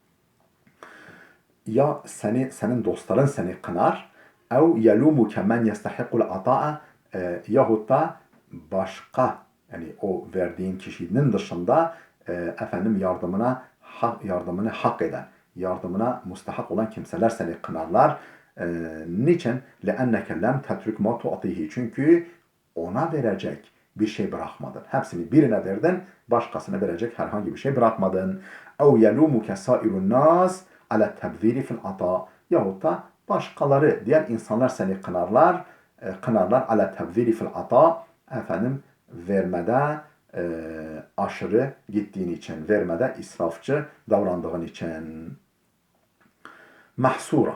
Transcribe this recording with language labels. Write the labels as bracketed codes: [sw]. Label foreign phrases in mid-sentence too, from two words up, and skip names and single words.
[tr] Ya senin dostların seni kınar, [ar] أو يلومك من يستحق العطاء, [tr] yahut da başka, yani o verdiğin kişinin dışında efendim yardımını hak eden, yardımına mustahak olan kimseler seni kınarlar. Niçin? [ar] لَاَنَّكَ لَمْ تَتْرُكْ مَا تُعْطِهِ. [tr] Çünkü ona verecek bir şey bırakmadın. Hepsini birine verdin, başkasına verecek herhangi bir şey bırakmadın. [ar] اَوْ يَلُومُكَ سَائِرُ النَّاسِ عَلَى التَّبْذِيرِ فِي الْعَطَاءِ. [tr] Yahut da başkaları, diğer insanlar seni kınarlar, [ar] على التبذير في العطاء, [tr] efendim vermede aşırı gittiğin için, vermede israfçı davrandığın için. Mahsura.